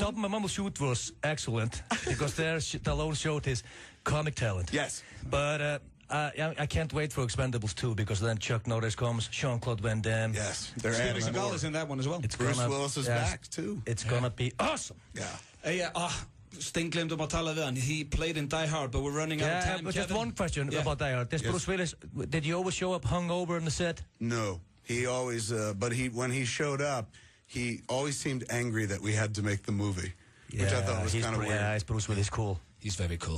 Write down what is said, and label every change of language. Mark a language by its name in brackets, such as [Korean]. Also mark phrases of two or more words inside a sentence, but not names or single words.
[English] Stop My Mom Will Shoot was excellent because there Stallone showed his comic talent. Yes. But I can't wait for Expendables 2 because then Chuck Norris comes, Jean-Claude Van Damme. Yes. They're Steven Seagal is in that one as well. Bruce Willis is back too. It's gonna be awesome. Yeah. [Icelandic] Stinglemd að tala við hann. [English] He played in Die Hard, but we're running out of time. But just one question about Die Hard. Bruce Willis, did he always show up hungover on the set? No. He always, when he showed up, he always seemed angry that we had to make the movie, which I thought was kind of weird. Yeah, Bruce Willis cool. He's very cool.